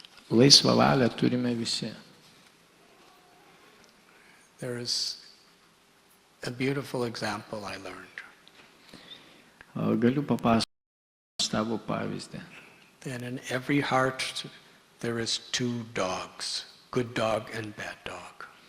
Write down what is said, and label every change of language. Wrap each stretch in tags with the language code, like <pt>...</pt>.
<lt>Laisvą valią turime visi.</lt> <en>There is a beautiful example I learned.</en> <lt>Galiu papasakoti tavo pavyzdį.</lt> <en>That in every heart there is two dogs, good dog and bad dog.</en>